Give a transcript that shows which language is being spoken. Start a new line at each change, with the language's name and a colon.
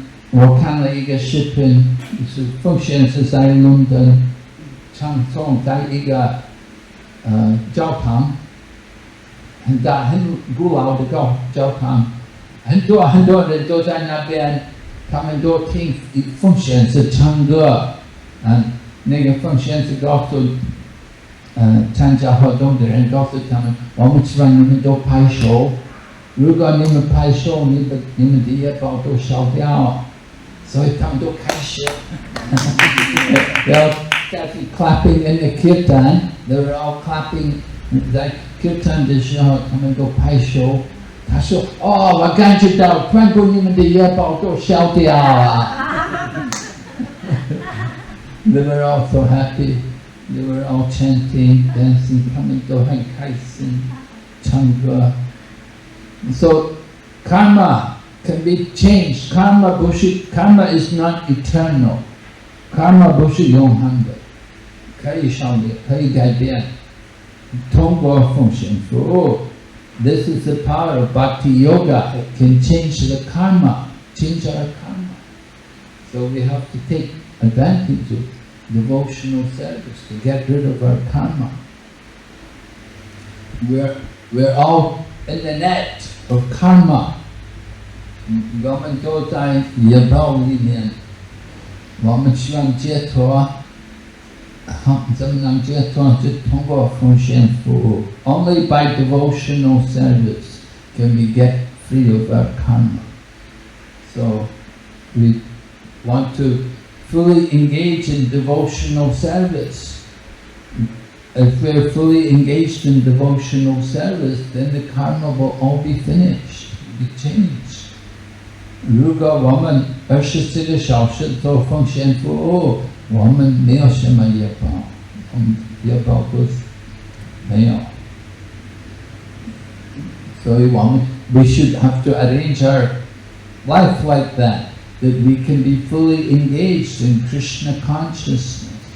Chinese: 我看了一个视频，是奉献是在伦敦唱诵，在一个教堂，很大很古老的教堂，很多人都在那边，他们都听奉献是唱歌，那个奉献是告诉参加活动的人，告诉他们，我们希望你们都拍手。如果你们拍手，你们的业报都消掉，所以他们都开始。
English: They started clapping in the kirtan. They were all clapping.
Chinese: 在 kirtan 的时候，他们都拍手。他说：“哦，我感觉到全部你们的业报都消掉了。”
English: They were all so happy. They were all chanting, dancing.
Chinese: 他们都很开心，唱歌。So karma
English: can be changed. Karma is not eternal.
Chinese: Karma 不是永恒的，可以消灭，可以改变。通过奉献服务
English: ，this is the power of Bhakti Yoga. It can change the karma, change our karma. So we have to take advantage of devotional service to get rid of our karma. We're all in the net of karma.
Chinese: 我们都在业报里面，我们希望解脱。怎么能解脱？就通过奉献服务。
English: Only by devotional service can we get free of our karma. So we want to fully engage in devotional service. If we're fully engaged in devotional service, then the karma will all be finished, be changed.
Chinese: 如果我们24个小时做奉献服务，我们没有什么业报，业报不没有。所以我们
English: we should have to arrange our life like that we can be fully engaged in Krishna consciousness.